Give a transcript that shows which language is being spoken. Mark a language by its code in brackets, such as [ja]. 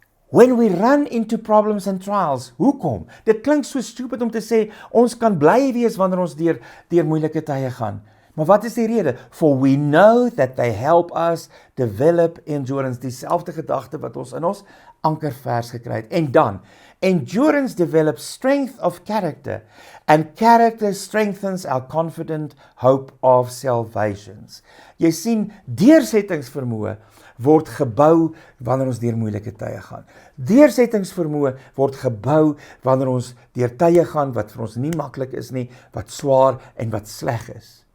[en] When we run into problems and trials, [af] hoekom? Dit klink so stupid om te sê, ons kan bly wees wanneer ons deur moeilike tye gaan. Maar wat is die rede? [en] For we know that they help us develop endurance. [af] Dieselfde gedagte wat ons in ons ankervers gekry het. En dan, [en] endurance develops strength of character, and character strengthens our confident hope of salvations. [af] Jy sien, deursettingsvermoë word gebou wanneer ons deur moeilike tye gaan. Deursettingsvermoë word gebou wanneer ons deur tye gaan wat vir ons nie maklik is nie, wat swaar en wat sleg is.